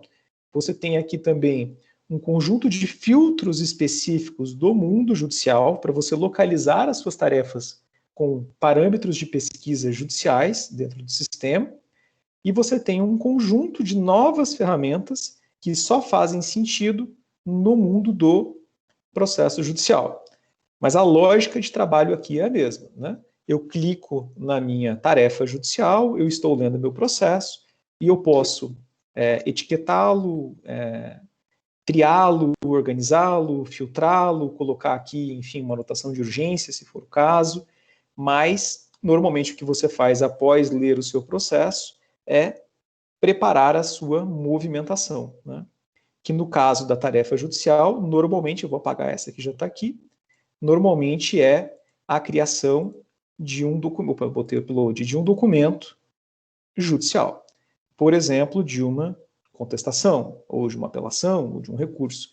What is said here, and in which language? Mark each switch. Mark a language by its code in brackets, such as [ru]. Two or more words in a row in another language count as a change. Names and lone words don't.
[pt] Você tem aqui também um conjunto de filtros específicos do mundo judicial para você localizar as suas tarefas com parâmetros de pesquisa judiciais dentro do sistema, e você tem um conjunto de novas ferramentas que só fazem sentido no mundo do processo judicial. Mas a lógica de trabalho aqui é a mesma, né? Eu clico na minha tarefa judicial, eu estou lendo meu processo, e eu posso etiquetá-lo, triá-lo, organizá-lo, filtrá-lo, colocar aqui, enfim, uma anotação de urgência, se for o caso, mas, normalmente, o que você faz após ler o seu processo é preparar a sua movimentação, né? Que no caso da tarefa judicial, normalmente, eu vou apagar essa que já está aqui, normalmente é a criação de um documento, botei upload de um documento judicial, por exemplo, de uma contestação, ou de uma apelação, ou de um recurso.